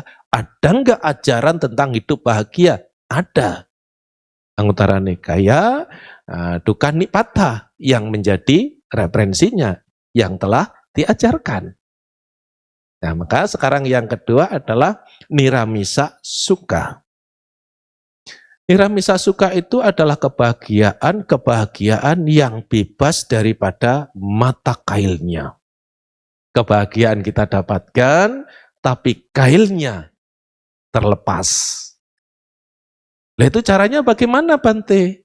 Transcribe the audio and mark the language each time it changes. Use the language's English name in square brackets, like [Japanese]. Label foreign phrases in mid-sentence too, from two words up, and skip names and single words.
[Indonesian] Ada enggak ajaran tentang hidup bahagia? Ada. Anguttara Nikaya, Dukkha Nipata yang menjadi referensinya yang telah diajarkan. Nah, maka sekarang yang kedua adalah [Pali] niramisa sukha. Niramisa sukha [Indonesian] itu adalah kebahagiaan yang bebas daripada mata kailnya. Kebahagiaan kita dapatkan, tapi kailnya terlepas. Nah itu caranya bagaimana Bante?